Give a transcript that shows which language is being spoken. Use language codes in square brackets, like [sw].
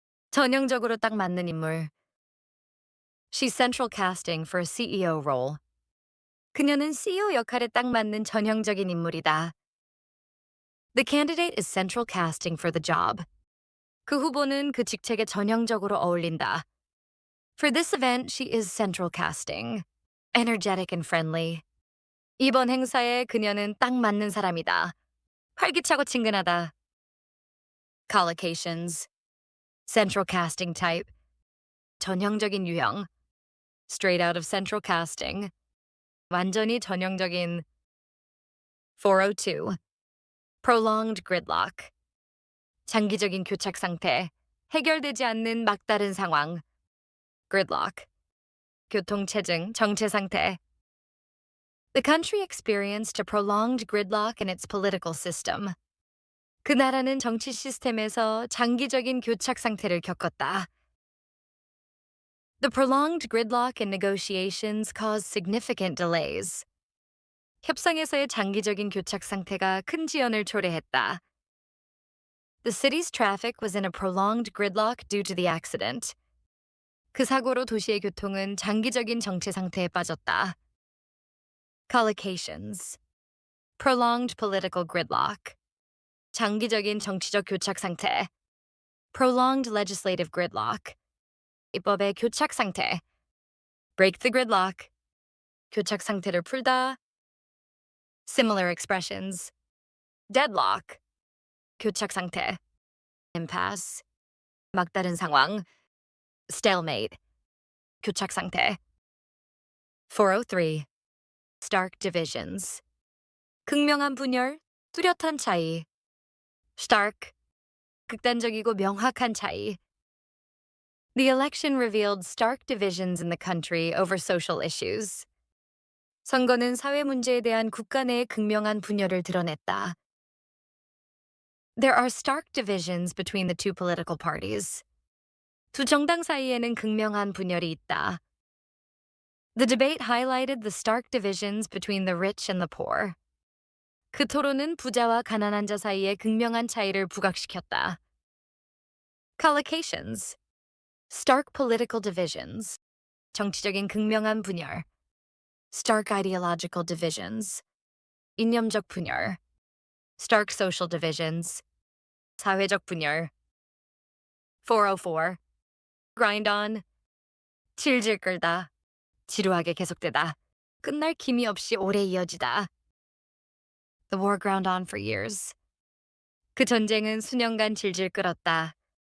[ko] 전형적으로 딱 맞는 인물. [en] She's central casting for a CEO role. [ko] 그녀는 CEO 역할에 딱 맞는 전형적인 인물이다. [en] The candidate is central casting for the job. [ko] 그 후보는 그 직책에 전형적으로 어울린다. [en] For this event, she is central casting. Energetic and friendly. [ko] 이번 행사에 그녀는 딱 맞는 사람이다. 활기차고 친근하다. [en] Collocations. Central casting type. [ko] 전형적인 유형. [en] Straight out of central casting. [ko] 완전히 전형적인. 402. [en] Prolonged gridlock. [ko] 장기적인 교착 상태. 해결되지 않는 막다른 상황. Gridlock. 교통체증, 정체 상태. [en] The country experienced a prolonged gridlock in its political system. [ko] 그 나라는 정치 시스템에서 장기적인 교착 상태를 겪었다. [en] The prolonged gridlock in negotiations caused significant delays. [ko] 협상에서의 장기적인 교착 상태가 큰 지연을 초래했다. [en] The city's traffic was in a prolonged gridlock due to the accident. [ko] 그 사고로 도시의 교통은 장기적인 정체 상태에 빠졌다. [en] Collocations. Prolonged political gridlock. [ko] 장기적인 정치적 교착 상태. [en] Prolonged legislative gridlock. [ko] 입법의 교착 상태. [en] Break the gridlock. [ko] 교착 상태를 풀다. [en] Similar expressions. [ko] Deadlock. 교착 상태. Impasse. 막다른 상황. Stalemate. 교착 상태. 403. [en] Stark divisions. [ko] 극명한 분열, 뚜렷한 차이. [en] Stark. [ko] 극단적이고 명확한 차이. [en] The election revealed stark divisions in the country over social issues. [ko] 선거는 사회 문제에 대한 국가 내의 극명한 분열을 드러냈다. [en] There are stark divisions between the two political parties. [ko] 두 정당 사이에는 극명한 분열이 있다. [en] The debate highlighted the stark divisions between the rich and the poor. [ko] 그 토론은 부자와 가난한 자 사이의 극명한 차이를 부각시켰다. [en] Collocations. Stark political divisions. [ko] 정치적인 극명한 분열. [en] Stark ideological divisions. [ko] 이념적 분열. [en] Stark social divisions. [ko] 사회적 분열. 404. [en] Grind on. [ko] 질질 끌다. 지루하게 계속되다. 끝날 기미 없이 오래 이어지다. [en] The war ground on for years. [ko] 그 전쟁은 수년간 질질 끌었다.